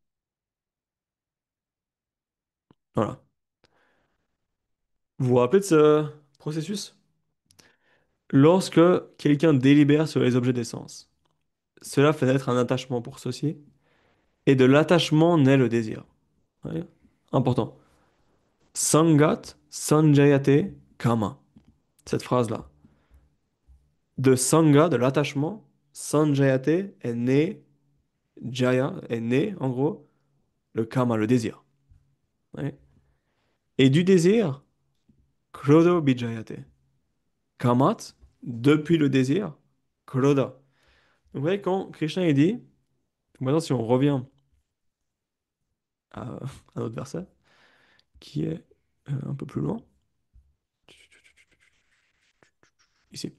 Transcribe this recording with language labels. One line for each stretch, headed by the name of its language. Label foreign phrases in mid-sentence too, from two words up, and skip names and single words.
French: Voilà. Vous vous rappelez de ce processus? Lorsque quelqu'un délibère sur les objets des sens, cela fait naître un attachement pour ceux-ci, et de l'attachement naît le désir. Ouais. Important.
Sanskrit: सङ्गत् सञ्जायते काम.
French: Cette phrase-là. De sanga, de l'attachement, sanjayate est né, jaya est né, en gros, le kama, le désir. Ouais. Et du désir,
Sanskrit: क्रोदो बिजायते.
French: Kamat, depuis le désir, kroda. Donc, vous voyez, quand Krishna il dit, maintenant si on revient à un autre verset, qui est un peu plus loin, ici.